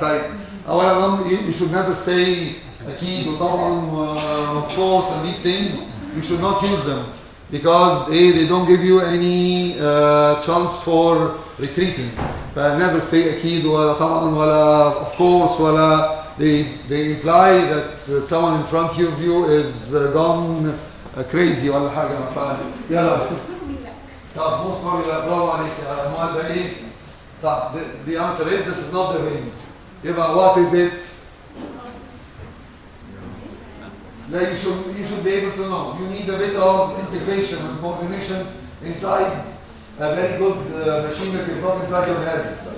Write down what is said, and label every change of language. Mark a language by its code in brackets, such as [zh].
[ar] طيب أولا [en] you should never say [ar] أكيد وطبعا [en] of course and these things you should not use them because they don't give you any chance for retreating. Never say [ar] أكيد ولا طبعا ولا [en] of course [ar] ولا [en] they imply that someone in front of you is gone crazy [ar] ولا حاجة. يلا طب بص برافو عليك يا أمال. ده إيه؟ صح. [en] The answer is this is not the vein. [ar] يبقى [en] what is it? No, you should be able to know. You need a bit of integration and coordination inside a very good machine that is not inside your head.